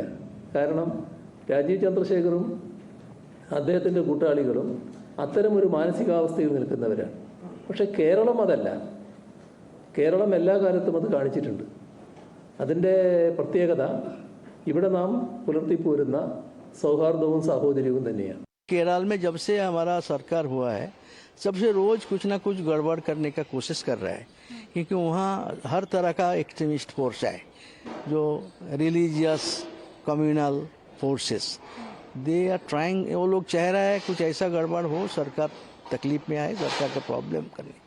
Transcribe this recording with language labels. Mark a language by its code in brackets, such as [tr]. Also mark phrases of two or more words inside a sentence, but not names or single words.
[ml] കാരണം രാജീവ് ചന്ദ്രശേഖറും അദ്ദേഹത്തിൻ്റെ കൂട്ടാളികളും അത്തരമൊരു മാനസികാവസ്ഥയിൽ നിൽക്കുന്നവരാണ്. പക്ഷേ കേരളം അതല്ല. കേരളം എല്ലാ കാലത്തും അത് കാണിച്ചിട്ടുണ്ട്. അതിൻ്റെ പ്രത്യേകത ഇവിടെ നാം പുലർത്തിപ്പോരുന്ന സൗഹാർദ്ദവും സാഹോദര്യവും തന്നെയാണ്. [hi] केरल में जब से हमारा सरकार हुआ है तब से रोज कुछ ना कुछ गड़बड़ करने का कोशिश कर रहा है, क्योंकि वहाँ हर तरह का [en] extremist force [hi] है, जो [en] religious communal forces, they are trying. [hi] वो लोग चाह रहा है कुछ ऐसा गड़बड़ हो, सरकार तकलीफ में आए, सरकार का प्रॉब्लम करने के.